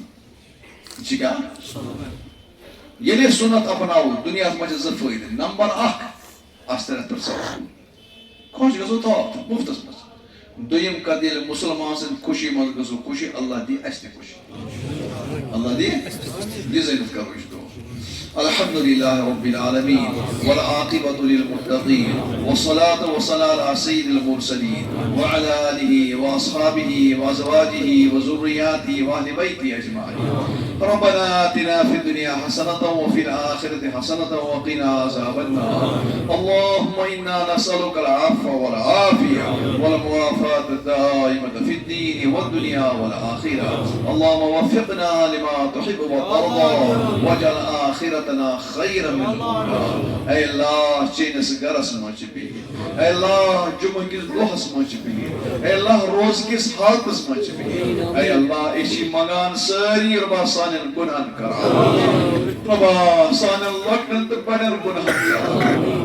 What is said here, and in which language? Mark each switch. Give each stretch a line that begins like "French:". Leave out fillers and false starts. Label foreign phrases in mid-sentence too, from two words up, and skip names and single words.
Kashmiri: یہِ چھِ کیٛاہ ییٚلہِ أسۍ سُنت اپناوو دُنیاہس منٛز چھِ 2 فٲیدٕ. نمبر 1 اَسہِ ترِ اَتھ پٮ۪ٹھ سوال خۄش گژھو تھاو مُفتس منٛز. دوٚیِم کتھ ییٚلہِ مُسلمان سٕنٛدِ خوشی منٛز گژھو خوشی اللہ دِ اَسہِ تہِ خوشی. اللہ دِ یہِ زٲنِتھ کرو یہِ دعا.
Arabic: الحمد لله رب العالمين والعاقبة للمتقين والصلاة والسلام على سيد المرسلين وعلى آله وأصحابه وأزواجه وذرياته وأهل بيته أجمعين. ربنا آتنا في الدنيا حسنة وفي الآخرة حسنة وقنا عذاب النار. اللهم إنا نسألك العفو والعافية والمعافاة الدائمة في الدين والدنيا والآخرة. اللهم وفقنا لما تحب وترضى واجعل آخرتنا خيرا من الأولى.
Kashmiri: اے اللہ چینس گرس منٛز چھِ بِہِتھ. اے اللہ جمعہ کِس دۄہس منٛز چھِ بِہِتھ. اے اللہ روز کِس حالتس منٛز چھِ بِہِتھ. اے اللہ أسۍ چھِ منگان سٲری رۄبا سانٮ۪ن گۄنہن کران. رۄبا سانٮ۪ن لۄکٹٮ۪ن تہٕ بڑٮ۪ن گۄنہن کران.